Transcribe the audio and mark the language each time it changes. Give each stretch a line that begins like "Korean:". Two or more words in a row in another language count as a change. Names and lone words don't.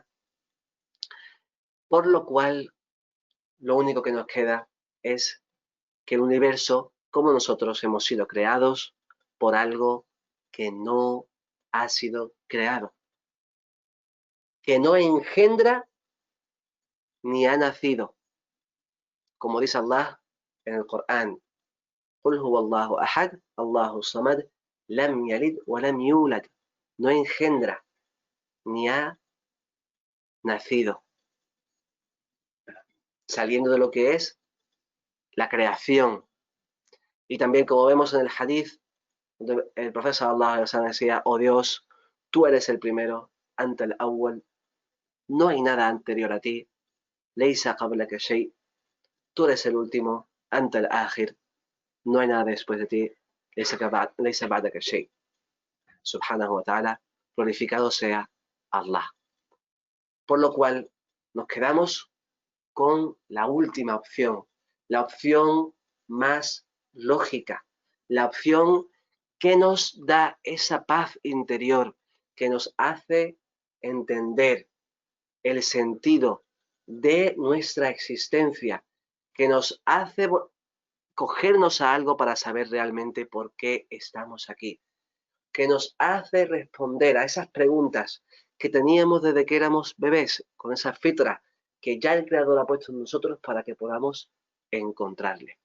Spanish: Por lo cual, lo único que nos queda es que el universo, como nosotros, hemos sido creados por algo que no ha sido creado, que no engendra ni ha nacido. Como dice Allah en el Corán,
Arabic: قل هو الله أحد الله الصمد لم يلد ولم يولد.
Spanish: No engendra ni ha nacido. Saliendo de lo que es la creación. Y también, como vemos en el hadith, el profeta
Arabic: صلى الله عليه وسلم
Spanish: decía, oh Dios, tú eres el primero,
Arabic: أنت الأول,
Spanish: no hay nada anterior a ti,
Arabic: ليس قبلك شيء,
Spanish: tú eres el último,
Arabic: أنت الآخر,
Spanish: no hay nada después de ti,
Arabic: ليس بعدك شيء. سبحانه وتعالى,
Spanish: glorificado sea Allah. Por lo cual, nos quedamos con la última opción, la opción más lógica, la opción que nos da esa paz interior, que nos hace entender el sentido de nuestra existencia, que nos hace cogernos a algo para saber realmente por qué estamos aquí, que nos hace responder a esas preguntas que teníamos desde que éramos bebés, con esa fitra que ya el Creador ha puesto en nosotros para que podamos encontrarle.